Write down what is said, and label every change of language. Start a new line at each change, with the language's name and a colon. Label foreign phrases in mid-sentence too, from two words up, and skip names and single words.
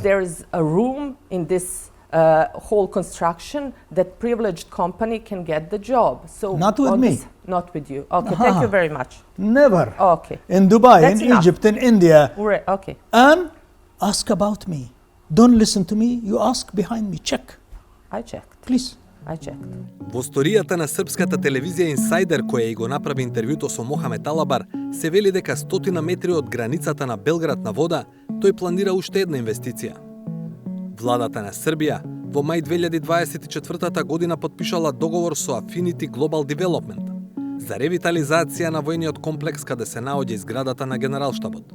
English: there is a room in this whole construction that privileged company can get the job. So Not with on me. this- not with you. Okay, thank you very much. Never. Okay. In Dubai, That's in enough. Egypt, in India, Okay. and ask about me. Don't listen to me, you ask behind me, check, I checked. please. I checked.
Macedonian: Во сторијата на српската телевизија Инсайдер, која и го направи интервјуто со Мохамед Алабар, се вели дека 100 метри од границата на Белград на вода, тој планира уште една инвестиција. Владата на Србија во мај 2024 година потпишала договор со Affinity Global Development за ревитализација на војниот комплекс каде се наоѓа зградата на Генералштабот.